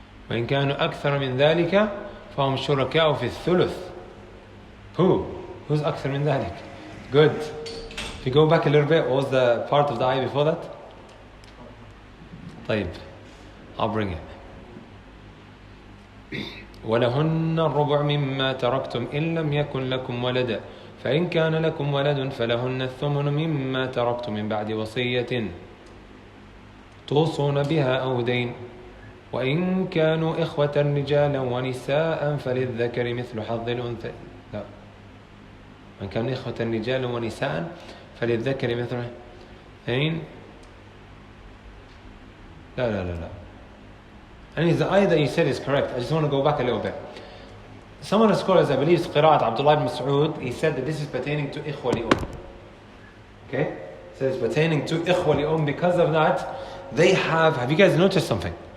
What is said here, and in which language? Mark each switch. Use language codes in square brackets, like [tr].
[ar] وإن كانوا أكثر من ذلك فهم شركاء في الثلث. [en] Who's [ar] أكثر من ذلك? [en] Good. If you go back a little bit, what was the part of the ayah before that? طيب, I'll bring it. [ar] ولهن الربع مما تركتم إن لم يكن لكم ولد فإن كان لكم ولد فلهن الثمن مما تركتم من بعد وصية توصون بها أو دين وإن كانوا إخوة رجالا ونساء فللذكر مثل حظ الأنثى. لا, وإن كانوا إخوة رجالا ونساء فللذكر مثل الأنثيين. لا. [en] And the ayah that you said is correct. I just want to go back a little bit. Some of the scholars, I believe, Qira'at Abdullah ibn Mas'ud, he said that this is pertaining to Ikhwa li'um. Okay? So it's pertaining to Ikhwa li'um. Because of that, they have you guys noticed something?